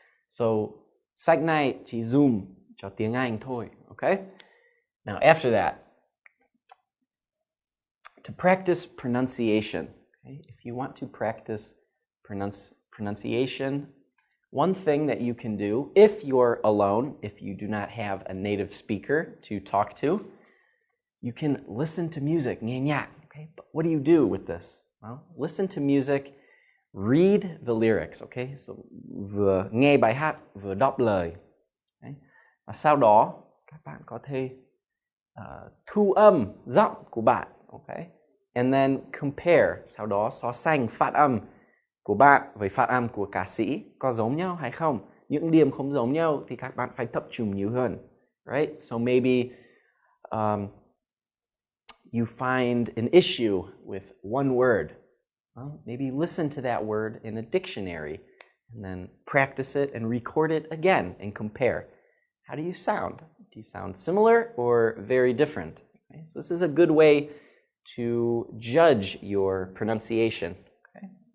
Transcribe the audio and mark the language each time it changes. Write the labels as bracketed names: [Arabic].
[Vietnamese] So, sách này chỉ dùng cho tiếng Anh thôi. [English] Okay? Now, after that, to practice pronunciation, okay? If you want to practice pronunciation, one thing that you can do, if you're alone, if you do not have a native speaker to talk to, you can listen to music, [Vietnamese] nghe nhạc. [English] Okay? But what do you do with this? Well, listen to music, read the lyrics, okay? [Vietnamese] So, vừa nghe bài hát, vừa đọc lời. Okay? Và sau đó, các bạn có thể thu âm giọng của bạn, okay? [English] And then compare, [Vietnamese] sau đó so sánh phát âm của bạn với phát âm của ca sĩ có giống nhau hay không. Những điểm không giống nhau thì các bạn phải tập trung nhiều hơn, right? [English] So maybe you find an issue with one word, well, maybe listen to that word in a dictionary and then practice it and record it again and compare. How do you sound? Do you sound similar or very different? Okay, so this is a good way to judge your pronunciation. Okay.